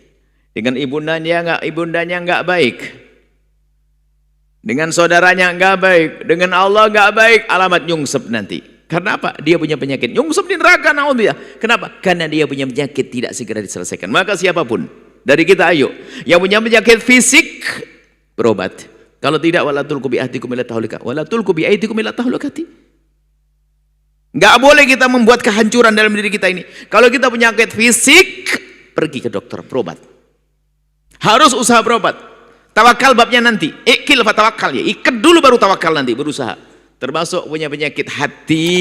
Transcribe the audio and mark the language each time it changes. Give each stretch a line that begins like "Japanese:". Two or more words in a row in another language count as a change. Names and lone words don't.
Indonesian: Dengan ibundanya nggak baik. Dengan saudaranya nggak baik. Dengan Allah nggak baik. Alamat nyungsep nanti. Karena apa? Dia punya penyakit. Nyungsep di neraka, naudzubillah. Kenapa? Karena dia punya penyakit tidak segera diselesaikan. Maka siapapun dari kita, ayo yang punya penyakit fisik, berobat. Kalau tidak,
Arabic: ولا تلقوا بأيديكم إلى التهلكة ولا تلقوا بأيديكم إلى التهلكة.
Indonesian: Enggak boleh kita membuat kehancuran dalam diri kita ini. Kalau kita penyakit fisik, pergi ke dokter, berobat. Harus usaha berobat. Tawakal babnya nanti.
Arabic: اعقل فتوكل ya.
Indonesian: Ikat dulu baru tawakal nanti, berusaha. Termasuk punya penyakit hati.